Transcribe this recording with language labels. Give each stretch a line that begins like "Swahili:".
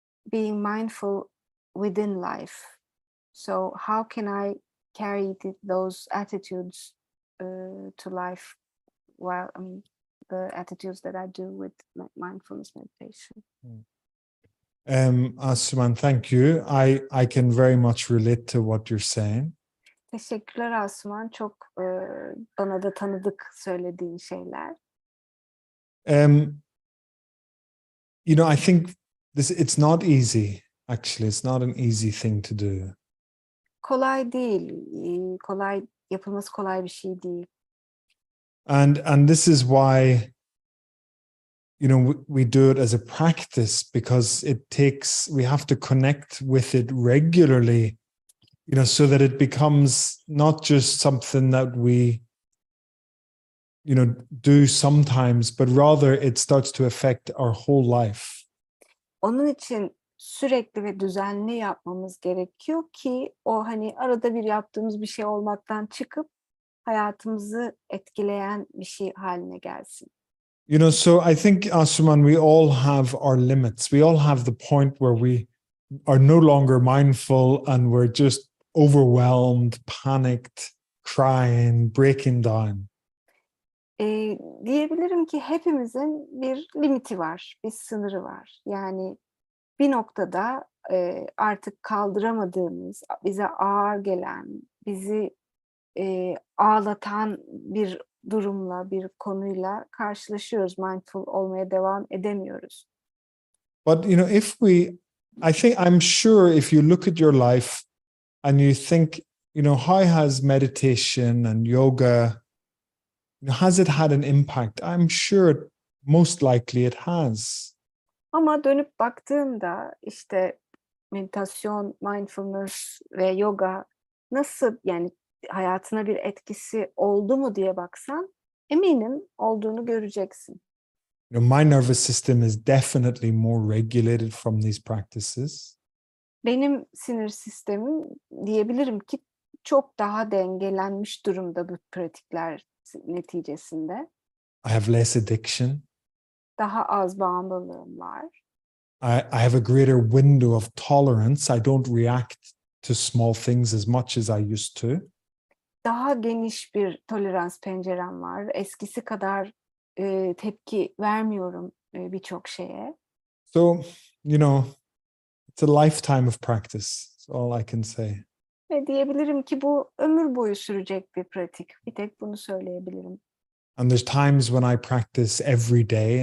English: being mindful within life. So how can I carry those attitudes to life while the attitudes that I do with mindfulness meditation? Asuman, thank you. I can very much relate to what you're saying.
Turkish: Teşekkürler Asuman. Çok bana da tanıdık söylediğin şeyler.
English: I think it's not easy. Actually, it's not an easy thing to do.
Turkish: Kolay değil. Yapılması kolay bir şey değil.
English: And this is why we do it as a practice, because we have to connect with it regularly, so that it becomes not just something that we do sometimes, but rather it starts to affect our whole life.
Turkish: Onun için sürekli ve düzenli yapmamız gerekiyor ki o arada bir yaptığımız bir şey olmaktan çıkıp hayatımızı etkileyen bir şey haline gelsin.
English: So I think, Asuman, we all have our limits. We all have the point where we are no longer mindful and we're just overwhelmed, panicked, crying, breaking down.
Turkish: Diyebilirim ki hepimizin bir limiti var, bir sınırı var. Yani bir noktada artık kaldıramadığımız, bize ağır gelen, bizi ağlatan bir durumla, bir konuyla karşılaşıyoruz. Mindful olmaya devam edemiyoruz.
English: But I'm sure if you look at your life and you think, how has meditation and yoga, has it had an impact? I'm sure most likely it has.
Turkish: Ama dönüp baktığımda işte meditasyon, mindfulness ve yoga nasıl, yani hayatına bir etkisi oldu mu diye baksan eminim olduğunu göreceksin.
English: My nervous system is definitely more regulated from these practices.
Turkish: Benim sinir sistemim diyebilirim ki çok daha dengelenmiş durumda bu pratikler neticesinde.
English: I have less addiction.
Turkish: Daha az bağımlılığım var.
English: I have a greater window of tolerance. I don't react to small things as much as I used to.
Turkish: Daha geniş bir tolerans pencerem var. Eskisi kadar tepki vermiyorum birçok şeye.
English: So, it's a lifetime of practice. That's all I can say.
Turkish: Ve diyebilirim ki bu ömür boyu sürecek bir pratik. Bir tek bunu söyleyebilirim.
English: And there's times when I practice every day.